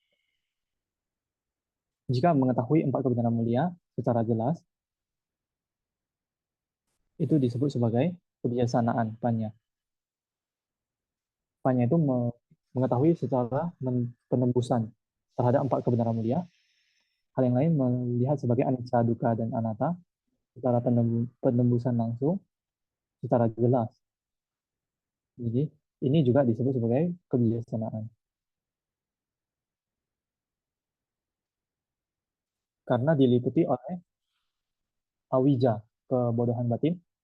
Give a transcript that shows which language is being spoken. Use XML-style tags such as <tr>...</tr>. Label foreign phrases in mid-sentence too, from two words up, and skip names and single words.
<id>Jika mengetahui 4 kebenaran mulia secara jelas, itu disebut sebagai kebijaksanaan panya. Panya itu mengetahui secara penembusan terhadap 4 kebenaran mulia. Hal yang lain melihat sebagai</id> <pi>anicca, dukkha,</pi> <id>dan anatta secara penembusan langsung secara jelas. Jadi ini juga disebut sebagai kebijaksanaan. Karena diliputi oleh awija, kebodohan batin.</id>